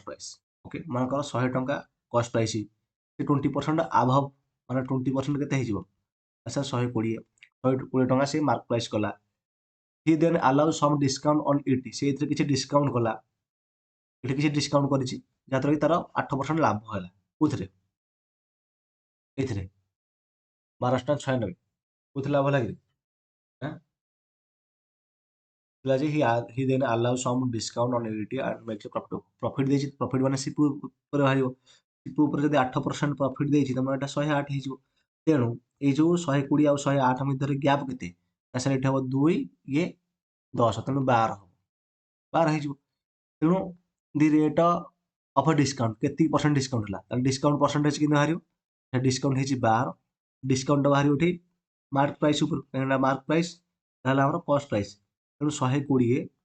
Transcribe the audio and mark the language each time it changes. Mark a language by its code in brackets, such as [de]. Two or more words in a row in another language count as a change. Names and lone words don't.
[or] ପ୍ରାଇସ୍ ଓକେ ମନେକର 100 ଟଙ୍କା [en] cost price [or] ସେ 20% ଆଭଭ୍ ମାନେ 20% କେତେ ହେଇଯିବ ଆଚ୍ଛା 120 ଟଙ୍କା ସେ [en] mark price [or] କଲା [en] he then allow some discount on it [or] ସେ ଏଥିରେ କିଛି ଡିସକାଉଣ୍ଟ କଲା ଏଠି କିଛି ଡିସକାଉଣ୍ଟ କରିଛି ଯାହାଦ୍ୱାରା କି ତାର 8% ଲାଭ ହେଲା କୋଉଥିରେ ଏଇଥିରେ 12.96 କୋଉଥିରେ ଲାଭ ହେଲା କି [en] he then allows some discount on equity and makes a profit [or] ଦେଇଛି ପ୍ରଫିଟ୍ ମାନେ ସିପୁ ଉପରେ ବାହାରିବ ସିପୁ ଉପରେ ଯଦି 8% ପ୍ରଫିଟ୍ ଦେଇଛି ତମର ଏଟା 108 ହେଇଯିବ ତେଣୁ ଏଇ ଯୋଉ 120 ଆଉ 108 ମଧ୍ୟରେ ଗ୍ୟାପ୍ କେତେ ନା ସାର୍ ଏଠି ହବ 2 ଇଏ 10 ତେଣୁ 12 ହବ 12 ହେଇଯିବ ତେଣୁ [en] the rate of discount [or] କେତିକି [en] percent discount [or] ହେଲା ତାହେଲେ [en] discount percentage [or] କେମିତି ବାହାରିବ ଡିସକାଉଣ୍ଟ ହେଇଛି 12 ଡିସକାଉଣ୍ଟ ବାହାରିବ ଏଠି [en] mark price [or] ଉପରେ କାହିଁକିନା [en] mark price [or] ତାହେଲେ ଆମର [en] cost price [or] ତେଣୁ 120